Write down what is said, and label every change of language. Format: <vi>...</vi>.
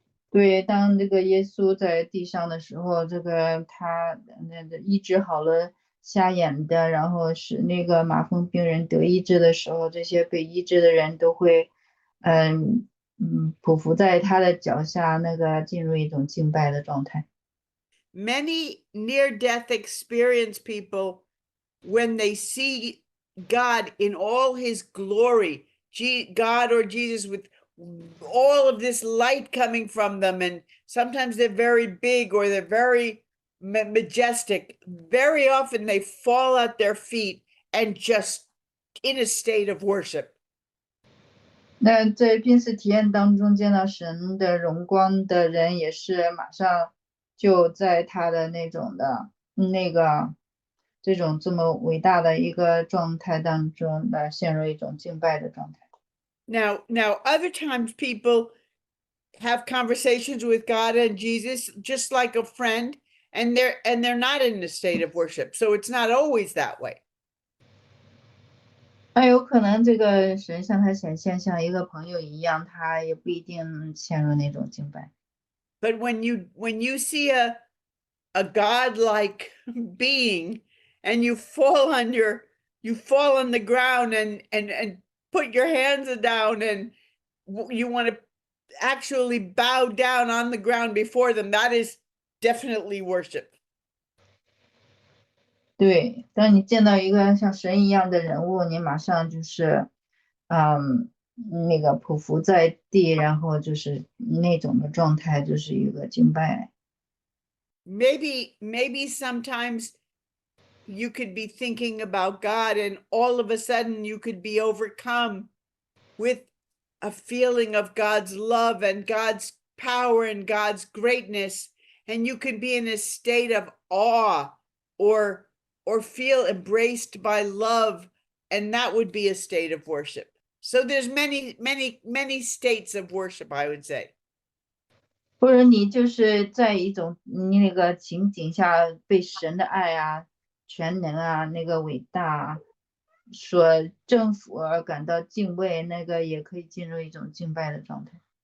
<zh>对，当这个耶稣在地上的时候，这个他医治好了瞎眼的，然后使那个麻风病人得医治的时候，这些被医治的人都会，匍匐在他的脚下，那个进入一种敬拜的状态。</zh> <en>Many near-death experience people, when they see God in all his glory, God or Jesus with all of this light coming from them, and sometimes they're very big or they're very majestic. Very often they fall at their feet and just in a state of worship.</en> <zh>那在濒死体验当中见到神的荣光的人，也是马上就在他的那种的这种这么伟大的一个状态当中的陷入一种敬拜的状态。</zh> <en>Now, other times people have conversations with God and Jesus just like a friend, and they're not in a state of worship. So it's not always that way.</en> <zh>那有可能这个神向他显现像一个朋友一样，他也不一定陷入那种敬拜。</zh> <en>But when you see a God-like being and you fall on the ground and put your hands down and you want to actually bow down on the ground before them, that is definitely worship.</en> <zh>对，当你见到一个像神一样的人物，你马上就是那个匍匐在地，然后就是那种的状态，就是一个敬拜。</zh> <en>Maybe sometimes you could be thinking about God and all of a sudden you could be overcome with a feeling of God's love and God's power and God's greatness, and you could be in a state of awe or feel embraced by love, and that would be a state of worship. So there's many states of worship, I would say.</en> <zh>或者你就是在一种你那个情景下被神的爱啊、全能啊、那个伟大所征服而感到敬畏，那个也可以进入一种敬拜的状态。</zh>